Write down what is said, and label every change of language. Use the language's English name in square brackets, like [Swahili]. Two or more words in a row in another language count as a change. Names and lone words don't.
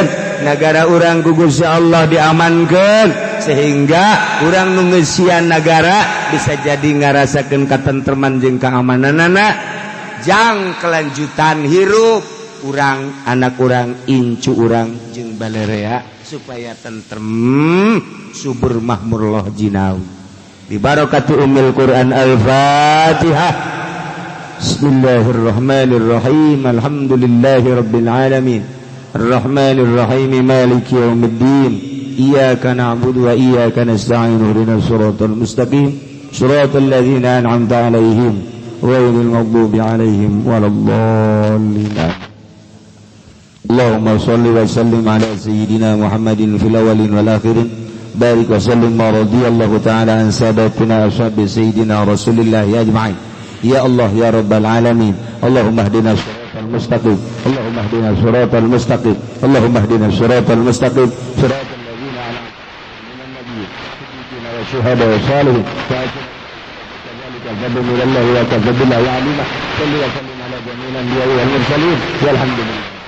[Sundanese] Negara urang ku Gusti Allah diamankeun sehingga urang nu ngeusian negara bisa jadi ngarasakeun katentreman jeung keamananana. Jang kelanjutan hirup urang, anak urang, incu urang jeung balarea supaya tentrem subur mahmur loh jinawi. [Arabic] ببركة أم القرآن الفاتحة. بسم الله الرحمن الرحيم. الحمد لله رب العالمين. الرحمن الرحيم مالك يوم الدين. إياك نعبد وإياك نستعين اهدنا الصراط المستقيم صراط الذين أنعمت عليهم غير المغضوب عليهم ولا الضالين. اللهم صل وسلم على سيدنا محمد في الأولين والآخرين بارك وسلم ورضي الله تعالى عن ساداتنا أصحاب سيدنا رسول الله أجمعين. يا الله يا رب العالمين، اللهم اهدنا الصراط المستقيم، اللهم اهدنا الصراط المستقيم، اللهم اهدنا الصراط المستقيم، صراط الذين أنعمت من النبيين والشهداء والصالحين كذلك الفضل من الله وكذلك يا عليم صل وسلم على جميع الأنبياء والمرسلين والحمد لله.